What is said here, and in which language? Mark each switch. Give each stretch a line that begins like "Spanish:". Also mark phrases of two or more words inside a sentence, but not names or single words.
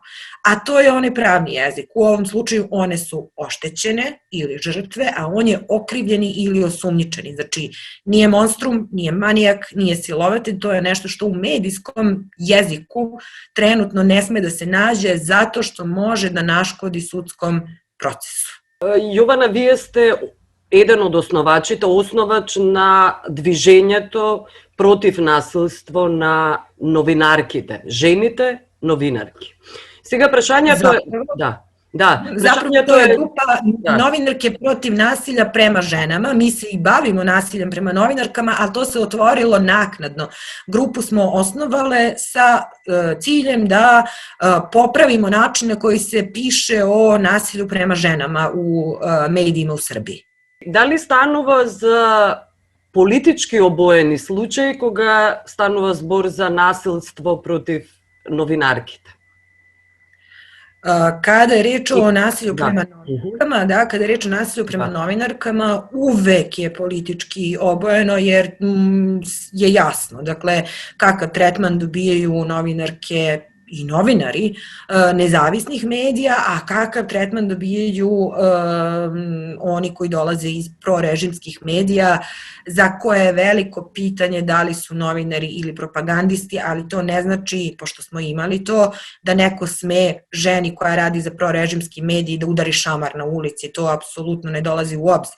Serbian: A to je onaj pravni jezik. U ovom slučaju one su oštećene ili žrtve, a on je okrivljeni ili osumnjičeni. Znači, nije monstrum, nije manijak, nije silovatelj, to je nešto što u medijskom jeziku trenutno ne sme da se nađe zato što može da naškodi sudskom procesu.
Macedonian: Јована, вие сте еден од основачите, основач на движењето против насилство на новинарките, жените новинарки. Сега прашањето е...
Serbian: Zapravo to je grupa novinarke protiv nasilja prema ženama. Mi se i bavimo nasiljem prema novinarkama, ali to se otvorilo naknadno. Grupu smo osnovale sa ciljem da popravimo način na koji se piše o nasilju prema ženama u medijima u Srbiji. Da li
Macedonian: станува за политички обоени случаи кога станува збор за насилство против новинарките?
Serbian: Kada je reč o nasilju prema novinarkama, kada je reč o nasilju prema novinarkama, uvek je politički obojeno jer je jasno, dakle, kakav tretman dobijaju novinarke i novinari nezavisnih medija, a kakav tretman dobijaju oni koji dolaze iz prorežimskih medija, za koje je veliko pitanje da li su novinari ili propagandisti, ali to ne znači, pošto smo imali to, da neko sme ženi koja radi za prorežimski medij da udari šamar na ulici, to apsolutno ne dolazi u obzir.